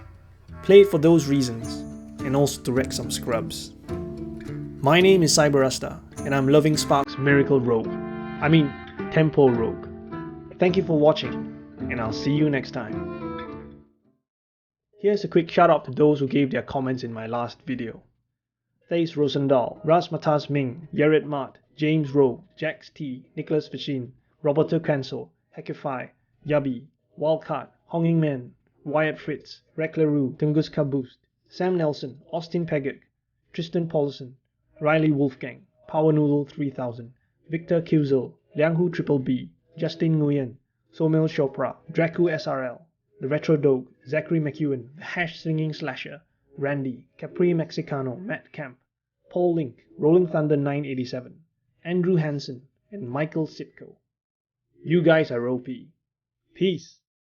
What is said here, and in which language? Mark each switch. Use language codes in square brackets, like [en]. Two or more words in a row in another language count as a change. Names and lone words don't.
[en] Play it for those reasons, and also to wreck some scrubs. My name is Cyberasta, and I'm loving Spark's Miracle Rogue. I mean, Tempo Rogue. Thank you for watching, and I'll see you next time. Here's a quick shout out to those who gave their comments in my last video. Thace Rosendahl, Rasmatas Ming, Yared Mart, James Rowe, Jax T, Nicholas Vichin, Roberto Cancel, Hackify, Yabi, Wildcard, Honging Man, Wyatt Fritz, Rekleru, Tungus Kaboost, Sam Nelson, Austin Pegek, Tristan Paulson, Riley Wolfgang, Power Noodle 3000, Victor Kiuzel, Lianghu Triple B, Justin Nguyen, Somil Chopra, Draku SRL, The Retro Dog, Zachary McEwen, The Hash Singing Slasher, Randy, Capri Mexicano, Matt Camp, Paul Link, Rolling Thunder 987, Andrew Hansen, and Michael Sitko. You guys are OP. Peace.